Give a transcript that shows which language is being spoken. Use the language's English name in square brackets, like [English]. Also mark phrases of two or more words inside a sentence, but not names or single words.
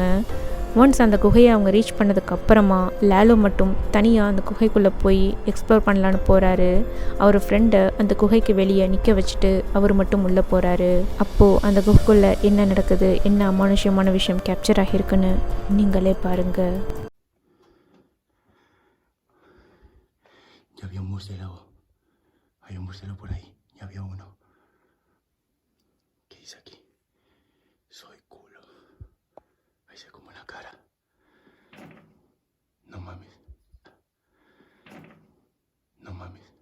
[Tamil] ஒன்ஸ் அந்த குகையை அவங்க ரீச் பண்ணதுக்கு அப்புறமா லாலோ மட்டும் தனியாக அந்த குகைக்குள்ளே போய் எக்ஸ்ப்ளோர் பண்ணலான்னு போகிறாரு. அவர் ஃப்ரெண்டை அந்த குகைக்கு வெளியே நிற்க வச்சுட்டு அவர் மட்டும் உள்ளே போகிறாரு. அப்போது அந்த குகைக்குள்ளே என்ன நடக்குது, என்ன அமானுஷ்யமான விஷயம் கேப்சர் ஆகியிருக்குன்னு நீங்களே பாருங்கள். [Spanish] Ya había un murciélago. Hay un murciélago por ahí. Ya había uno. ¿Qué dice aquí? Soy culo. Ahí se ve como la cara. No mames. No mames.